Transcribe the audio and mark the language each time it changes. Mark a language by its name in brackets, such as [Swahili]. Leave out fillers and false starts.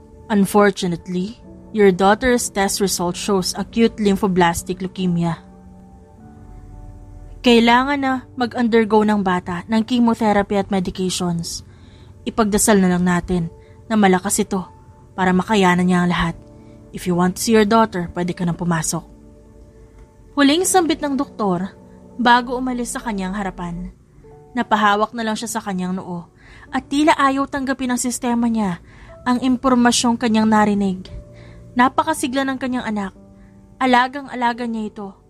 [English] Unfortunately, your daughter's test result shows acute lymphoblastic leukemia. [Filipino] Kailangan na mag-undergo ng bata ng chemotherapy at medications. Ipagdasal na lang natin na malakas ito para makayanan niya ang lahat. [English] If you want to see your daughter, [Filipino] pwede ka nang pumasok. Huling sambit ng doktor bago umalis sa kanyang harapan. Napahawak na lang siya sa kanyang noo at tila ayaw tanggapin ng sistema niya ang impormasyong kanyang narinig. Napakasigla ng kanyang anak. Alagang-alaga niya ito.